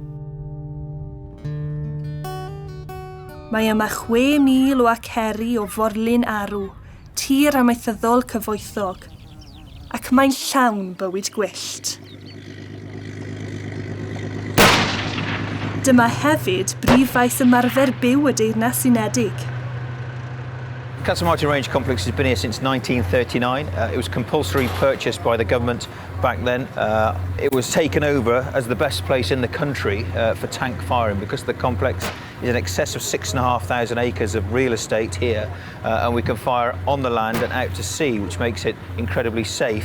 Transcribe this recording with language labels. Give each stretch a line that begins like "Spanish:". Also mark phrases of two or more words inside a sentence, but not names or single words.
Welsh: Mae yma 6,000 o aceri o forlun arw, tir amaethyddol cyfoethog, ac mae'n llawn bywyd gwyllt. Dyma hefyd brif faes ymarfer byw y Deyrnas Unedig.
English: Castell Martin Range Complex has been here since 1939. It was compulsory purchase by the government back then. It was taken over as the best place in the country for tank firing because the complex is in excess of 6,500 acres of real estate here, and we can fire on the land and out to sea, which makes it incredibly safe.